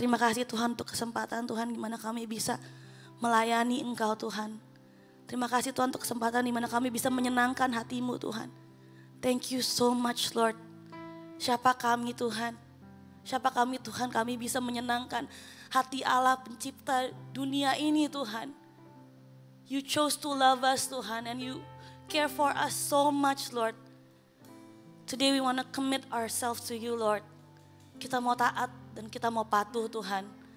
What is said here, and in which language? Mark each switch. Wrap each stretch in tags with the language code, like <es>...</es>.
<id>Terima kasih Tuhan untuk kesempatan Tuhan. Gimana kami bisa melayani Engkau Tuhan. Terima kasih Tuhan untuk kesempatan dimana kami bisa menyenangkan hati-Mu Tuhan.</id> <en>Thank you so much Lord.</en> <id>Siapa kami Tuhan? Siapa kami Tuhan? Kami bisa menyenangkan hati Allah pencipta dunia ini Tuhan.</id> <en>You chose to love us Tuhan and you care for us so much Lord. Today we want to commit ourselves to you Lord.</en> <id>Kita mau taat dan kita mau patuh Tuhan.</id>